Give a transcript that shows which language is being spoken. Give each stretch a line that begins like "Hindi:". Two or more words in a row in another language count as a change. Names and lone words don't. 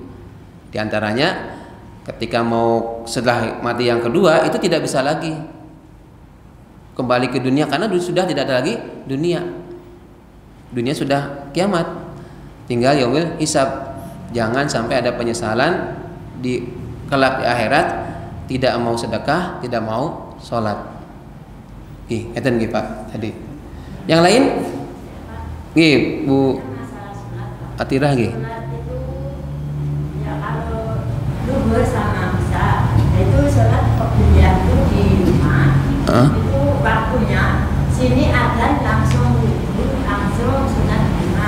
Indonesian: Di antaranya ketika mau setelah mati yang kedua itu tidak bisa lagi kembali ke dunia karena sudah tidak ada lagi dunia. Dunia sudah kiamat, tinggal
Arabic: yaumul hisab.
Indonesian: Jangan sampai ada penyesalan di kelak di akhirat, tidak mau sedekah, tidak mau sholat.
Javanese: Ngeten nggih Pak tadi. Yang lain? Nggih Bu Atirah nggih.
Indonesian: Duhur sama isya, itu sholat qobliyah itu di rumah. Itu waktunya sini adzan langsung sunat di rumah.